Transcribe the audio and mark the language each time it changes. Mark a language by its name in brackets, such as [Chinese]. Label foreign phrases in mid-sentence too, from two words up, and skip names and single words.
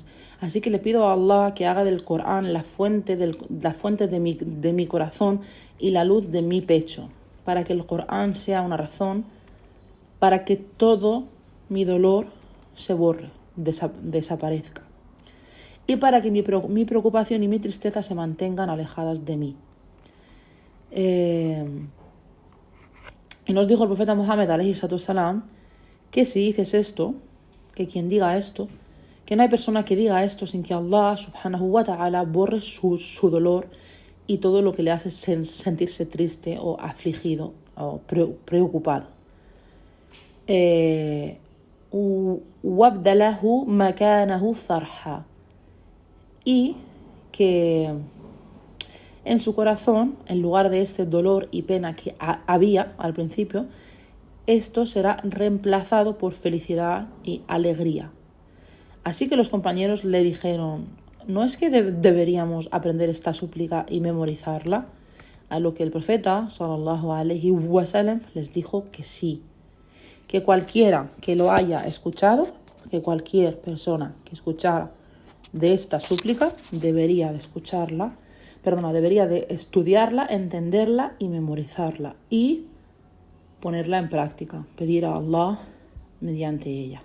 [Spanish] Así que le pido a Allah que haga del Corán la fuente de mi corazón y la luz de mi pecho, para que el Corán sea una razón para que todo mi dolor se borre, desaparezca, y para que mi preocupación y mi tristeza se mantengan alejadas de mí. Y nos dijo el profeta Muhammad [Arabic] عليه السلام [Spanish] que si dices esto, que quien diga esto, que no hay persona que diga esto sin que Allah [Arabic] سبحانه وتعالى [Spanish] borre su dolor y todo lo que le hace sentirse triste o afligido o preocupado. [Arabic] وَابْدَلَهُ مَكَانَهُ فَرْحًا, [Spanish] y que en su corazón, en lugar de este dolor y pena que había al principio, esto será reemplazado por felicidad y alegría. Así que los compañeros le dijeron: ¿no es que deberíamos aprender esta súplica y memorizarla? A lo que el profeta [Arabic] صلى الله عليه وسلم [Spanish] les dijo que sí, que cualquiera que lo haya escuchado, que cualquier persona que escuchara de esta súplica debería de estudiarla, entenderla y memorizarla y ponerla en práctica, pedir a Allah mediante ella.